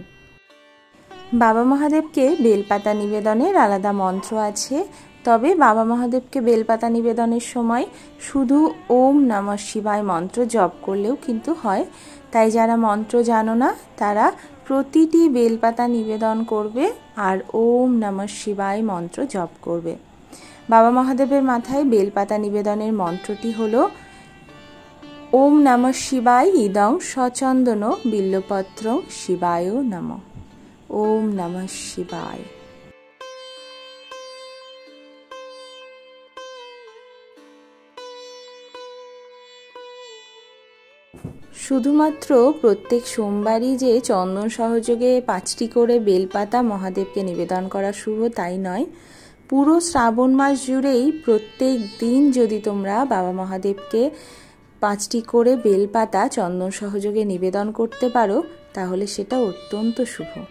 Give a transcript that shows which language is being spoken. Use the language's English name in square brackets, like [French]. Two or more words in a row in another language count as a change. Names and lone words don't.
[Bangla] বাবা মহাদেবকে বেলপাতা নিবেদনের আলাদা মন্ত্র আছে, তবে বাবা মহাদেবকে বেলপাতা নিবেদনের সময় শুধু ওম নমঃ শিবায় মন্ত্র জপ করলেও কিন্তু হয়। তাই যারা মন্ত্র জানো না তারা প্রতিটি বেলপাতা নিবেদন করবে আর ওম নমঃ শিবায় মন্ত্র জপ করবে। বাবা মহাদেবের মাথায় বেলপাতা নিবেদনের মন্ত্রটি হলো [Sanskrit] ওম নমঃ শিবায় ইদং সচন্দন বিল্লপত্র শিবায় নমঃ। ওম নমঃ শিবায়। [Bangla] শুধুমাত্র প্রত্যেক সোমবারই যে চন্দন সহযোগে 5টি করে বেলপাতা মহাদেবকে নিবেদন করা শুভ তাই নয়, পুরো শ্রাবণ মাস জুড়েই প্রত্যেক দিন যদি তোমরা বাবা মহাদেবকে 5টি করে বেলপাতা চন্দন সহযোগে নিবেদন করতে পারো তাহলে সেটা অত্যন্ত শুভ।